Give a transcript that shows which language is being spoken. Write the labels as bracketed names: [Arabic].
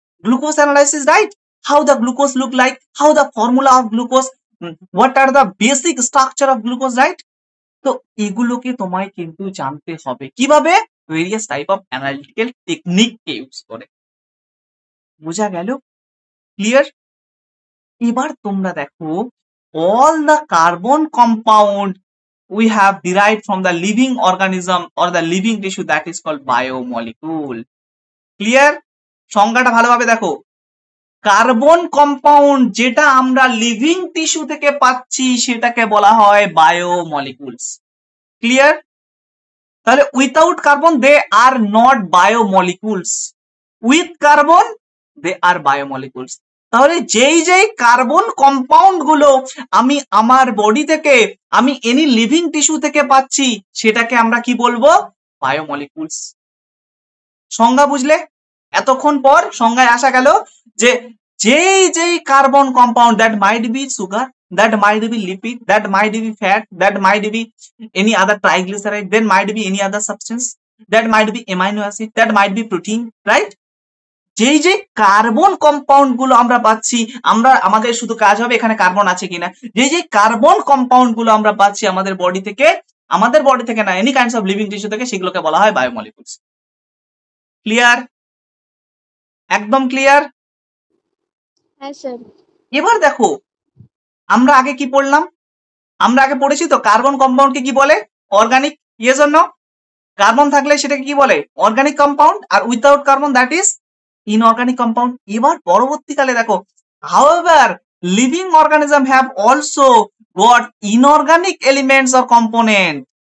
[English] Glucose analysis, right? How the glucose look like, how the formula of glucose, what are the basic structure of glucose, right? [Bangla] তো এগুলোকে তোমায় কিন্তু জানতে হবে কিভাবে? Various type of analytical technique K use করে। বোঝা গেল? ক্লিয়ার? এবার তোমরা দেখো, [English] all the carbon compound we have derived from the living organism or the living tissue that is called biomolecule. [Bangla] Clear? সংজ্ঞাটা ভালোভাবে দেখো, কার্বন কম্পাউন্ড যেটা আমরা লিভিং টিস্যু থেকে পাচ্ছি সেটাকে বলা হয় বায়োমলিকুলস। ক্লিয়ার? তাহলে [English] Without carbon they are not biomolecules, with carbon they are biomolecules. [Bangla] তাহলে যেই যেই কার্বন কম্পাউন্ড গুলো আমি আমার বডি থেকে, আমি এনি লিভিং টিস্যু থেকে পাচ্ছি, সেটাকে আমরা কি বলবো? বায়োমলিকুলস। সংজ্ঞা বুঝলে? এতক্ষণ পর সংজ্ঞায় আসা গেল যে যেই যেই carbon compound, [English] That might be sugar, that might be lipid, that might be fat, that might be any other triglyceride, then might be any other substance, that might be amino acid, that might be protein, right? [Bangla] যেই যে carbon compound গুলো আমরা পাচ্ছি, আমরা আমাদের শুধু কাজ হবে এখানে কার্বন আছে কিনা। যেই যে কার্বন কম্পাউন্ড গুলো আমরা পাচ্ছি আমাদের বডি থেকে না, any kinds of living tissue থেকে, সেগুলোকে বলা হয় বায়োমলিকুলস। ক্লিয়ার? একদম ক্লিয়ার? হ্যাঁ স্যার। এবার দেখো, আমরা আগে কি পড়লাম? আমরা আগে পড়েছি তো কার্বন কম্পাউন্ডকে কি বলে? Organic. Yes or no? Carbon থাকলে সেটাকে কি বলে? Organic compound, আর [English] Without carbon that is inorganic compound. [Bangla] এবার পরবর্তীকালে দেখো, [English] however living organism have also got inorganic elements or component.